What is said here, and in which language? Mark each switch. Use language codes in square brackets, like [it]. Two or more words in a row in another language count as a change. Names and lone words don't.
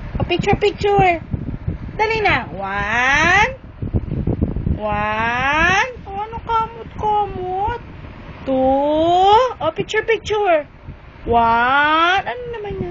[en] Picture, picture. [tl] Dali na. [en] One. [tl] Oh, ano kamot? [en] Two. Oh, picture, picture. One. [tl] Ano naman yun?